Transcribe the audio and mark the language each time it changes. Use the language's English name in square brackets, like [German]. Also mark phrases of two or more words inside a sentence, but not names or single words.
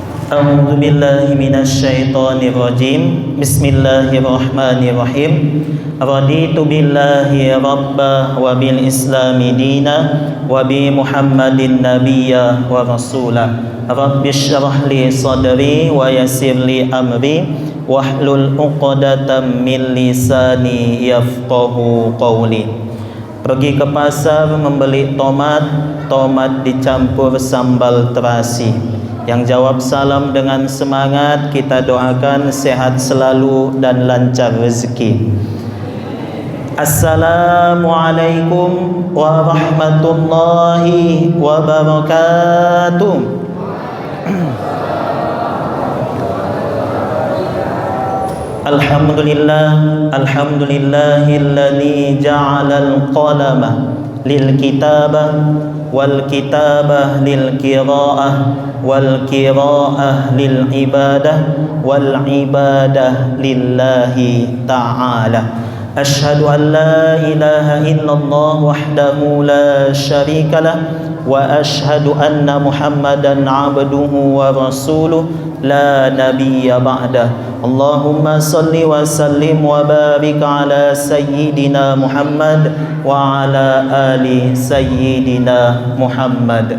[Arabic] أعوذ بالله من الشيطان الرجيم. Bismillahirrahmanirrahim. رضيت بالله ربا وبالإسلام دينا وبمحمد نبيا ورسولا. رب اشرح لي صدري ويسر لي أمري واحلل عقدة من لساني يفقهوا قولي. [Indonesian] Pergi ke pasar membeli tomat dicampur sambal terasi. Yang jawab salam dengan semangat, kita doakan sehat selalu dan lancar rezeki. [Arabic] السلام عليكم ورحمة الله وبركاته. الحمد لله الذي جعل القلم للكتابة والكتابة للقراءة والقراءة للعبادة والعبادة لله تعالى. أشهد أن لا إله إلا الله وحده لا شريك له وأشهد أن محمدا عبده ورسوله لا نبي بعده. اللهم صل وسلم وبارك على سيدنا محمد وعلى آل سيدنا محمد.